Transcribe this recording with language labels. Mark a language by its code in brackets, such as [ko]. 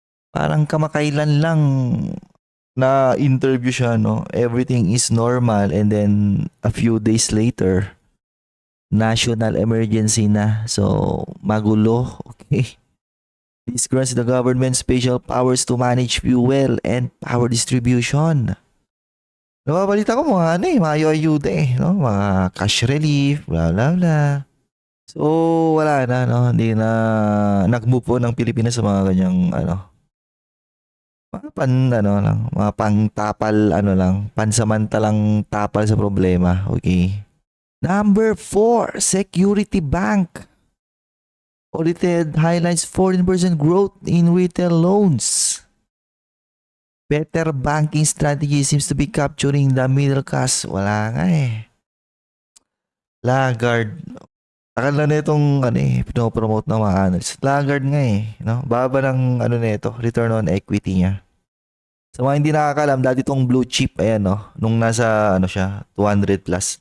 [tl] Parang kamakailan lang na interview siya, no? [en] Everything is normal and then a few days later, national emergency [tl] na. [en] So, [tl] magulo. [en] Okay. This grants the government special powers to manage fuel and power distribution. [tl] Nababalita ko mga ano eh, mga ayuda eh, no? Mga cash relief, bla bla bla. So, wala na, no? Hindi na nag-move on ng Pilipinas sa mga ganyang, ano, mga ano lang, mga pangtapal, ano lang, pansamantalang tapal sa problema, okay? [en] Number 4, Security Bank. Audited highlights 14% growth in retail loans. Better banking strategy seems to be capturing the middle class. [tl] Wala nga eh. Laggard. Akala na itong ano eh, pinopromote ng mga analysts. Laggard nga eh. No? Baba ng ano na ito, return on equity niya. Sa mga hindi nakakalam, dati itong blue chip, ayan no, nung nasa ano siya, [en] 200 plus.